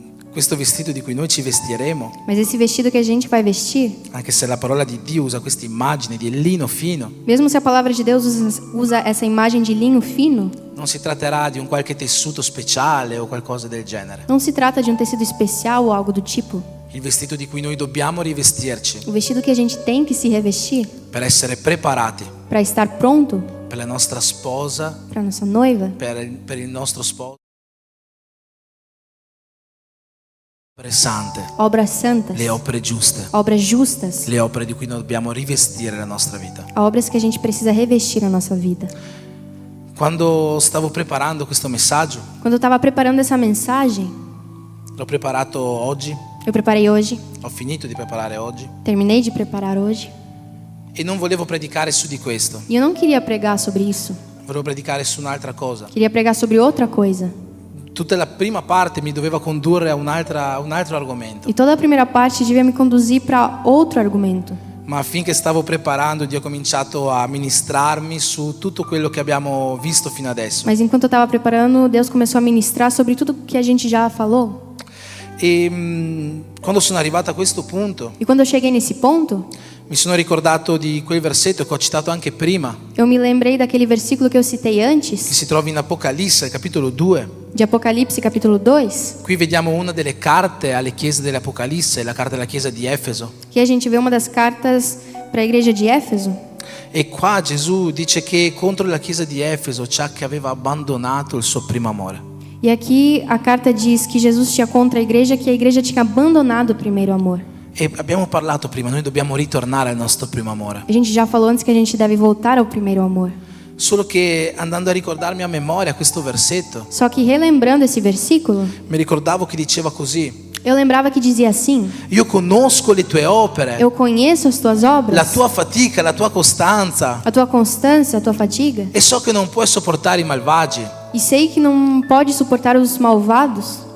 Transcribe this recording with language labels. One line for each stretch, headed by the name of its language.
Italian: questo vestito di cui noi ci vestiremo,
Portuguese: Mas esse vestido que a gente vai vestir,
Italian: anche se la parola di Dio usa questa immagine di lino fino,
Portuguese: mesmo se a palavra de Deus usa essa imagem de linho fino,
Italian: non si tratterà di un qualche tessuto speciale o qualcosa del genere.
Portuguese: não se trata de um tecido especial ou algo do tipo.
Italian: Il vestito di cui noi dobbiamo rivestirci
Portuguese: O vestido que a gente tem que se revestir
Italian: per essere preparati
Portuguese: para estar pronto
Italian: per la nostra sposa,
Portuguese: para nossa noiva,
Italian: per il nostro sposo. Opere sante,
Portuguese: obras santas,
Italian: le opere giuste,
Portuguese: obras justas,
Italian: le opere di cui noi dobbiamo rivestire la nostra vita.
Portuguese: obras que a gente precisa revestir na nossa vida.
Italian: Quando stavo preparando questo messaggio,
Portuguese: Quando eu estava preparando essa mensagem,
Italian: l'ho preparato oggi,
Portuguese: eu preparei hoje,
Italian: ho finito di preparare oggi
Portuguese: terminei de preparar hoje,
Italian: e non volevo predicare su di questo,
Portuguese: e eu não queria pregar sobre isso,
Italian: volevo predicare su un'altra cosa.
Portuguese: queria pregar sobre outra coisa.
Italian: Tutta la prima parte mi doveva condurre a un altro argomento,
Portuguese: E toda a primeira parte devia me conduzir para outro argumento.
Italian: ma affinché stavo preparando Dio ha cominciato a ministrarmi su tutto quello che abbiamo visto fino adesso.
Portuguese: Mas enquanto eu estava preparando, Deus começou a ministrar sobre tudo que a gente já falou.
Italian: E quando sono arrivato a questo punto
Portuguese: E quando eu cheguei nesse ponto,
Italian: mi sono ricordato di quel versetto che ho citato anche prima,
Portuguese: eu me lembrei daquele versículo que eu citei
Italian: che
Portuguese: antes,
Italian: si trova in Apocalisse, capitolo 2.
Portuguese: de Apocalipse, capítulo 2,
Italian: Qui vediamo una delle carte alle chiese dell'Apocalisse, la carta della chiesa di Efeso.
Portuguese: que a gente vê uma das cartas para a igreja de Éfeso.
Italian: E qua Gesù dice che contro la chiesa di Efeso c'è che aveva abbandonato il suo primo amore.
Portuguese: E aqui a carta diz que Jesus tinha contra a igreja que a igreja tinha abandonado o primeiro amor.
Italian: E abbiamo parlato prima, noi dobbiamo ritornare al nostro primo amore.
Portuguese: A gente já falou antes que a gente deve voltar ao primeiro amor.
Italian: Solo che andando a ricordarmi a memoria questo versetto,
Portuguese: Só que relembrando esse versículo,
Italian: mi ricordavo che diceva così:
Portuguese: eu lembrava que dizia assim:
Italian: io conosco le tue opere,
Portuguese: eu conheço as tuas
Italian: la
Portuguese: obras,
Italian: tua fatica, la tua costanza,
Portuguese: a tua constância, a tua fadiga,
Italian: e so che non puoi sopportare i malvagi,
Portuguese: e sei que não pode suportar os malvados,